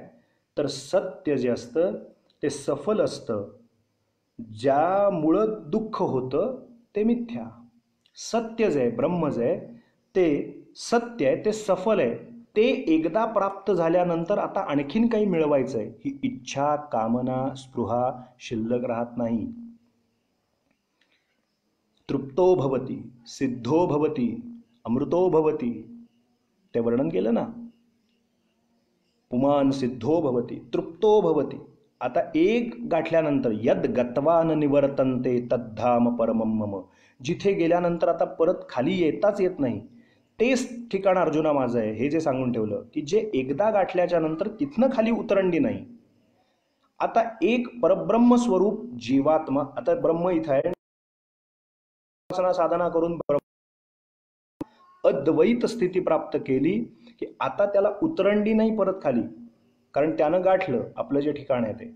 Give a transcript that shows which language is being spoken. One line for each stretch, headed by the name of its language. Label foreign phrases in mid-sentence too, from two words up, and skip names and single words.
Marathi: तर सत्य जे असतं ते सफल असतं, ज्यामुळं दुःख होतं ते मिथ्या. सत्य जे आहे, ब्रह्म जे आहे ते सत्य आहे, ते सफल आहे. ते एकदा प्राप्त झाल्यानंतर आता आणखीन काही मिळवायचं आहे, ही इच्छा, कामना, स्पृहा शिल्लक राहत नाही.
Sanskrit: तृप्तो भवती, सिद्धो भवती, अमृतो भवती,
Marathi: ते वर्णन केलं ना.
Sanskrit: पुमान सिद्धो भवती, तृप्तो भवती.
Marathi: आता एक गाठल्यानंतर
Sanskrit: यद गत्वा न निवर्तन्ते तद्धाम परमं मम,
Marathi: जिथे गेल्यानंतर आता परत खाली येताच येत नाही, तेच ठिकाण अर्जुना माझं आहे, हे जे सांगून ठेवलं की जे एकदा गाठल्याच्या नंतर तिथनं खाली उतरंडी नाही. आता एक परब्रह्म स्वरूप जीवात्मा, आता ब्रह्म इथं आहे, साधना करून अद्वैत स्थिती प्राप्त केली की आता त्याला उतरंडी नाही परत खाली, कारण त्यानं गाठलं आपलं जे ठिकाण आहे ते.